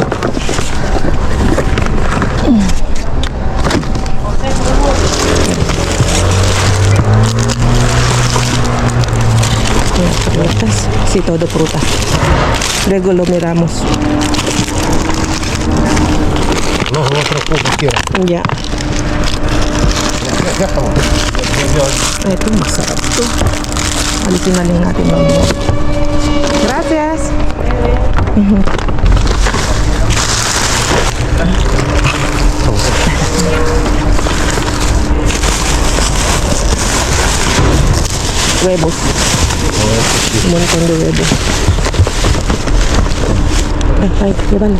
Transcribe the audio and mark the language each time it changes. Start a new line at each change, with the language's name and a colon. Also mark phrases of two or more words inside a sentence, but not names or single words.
Spanish: Frutas, sí, todo fruta. Luego lo miramos. No, otro poco quiero. Ya. Ya estamos.
Filipino: Ito, masarap to. Alisin na lang natin mamaya.
Spanish: Gracias. Huevos. Un montón de huevos. Ay, llévalo.